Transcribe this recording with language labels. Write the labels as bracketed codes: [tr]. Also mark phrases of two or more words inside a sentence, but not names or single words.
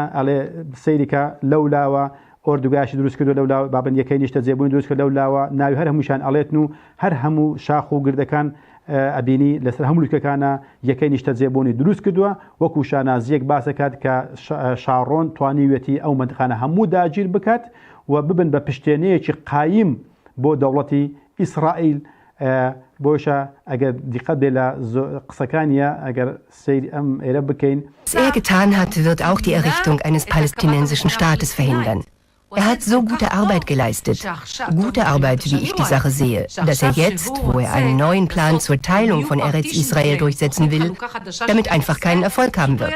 [ckb] ئەڵێ سەیریکە لەولاوە ئۆردوگایشی دروست کردو لەولا بابن یەکەی نیشتە جێبوون دروست کرد لەولاوە ناوی هەر هەمووشان ئەڵێتن و هەر هەموو شاخ و گردەکان ئەبینی لەسەر هەموو لوتکەکانە یەکەی نیشتە جێبوونی دروست کردووە، وەکو شانازیەک باسەکات کە شارۆن توانیوێتی ئەو مەنتیقانە هەموو داگیر بکات و ببن بە پشتێنەیەکی قایم بۆ دەوڵەتی ئیسرائیل [de] Was er getan hat, wird auch die Errichtung eines palästinensischen Staates verhindern. Er hat so gute Arbeit geleistet, gute Arbeit, wie ich die Sache sehe, dass er jetzt, wo er einen neuen Plan zur Teilung von Eretz Israel durchsetzen will, damit einfach keinen Erfolg haben wird.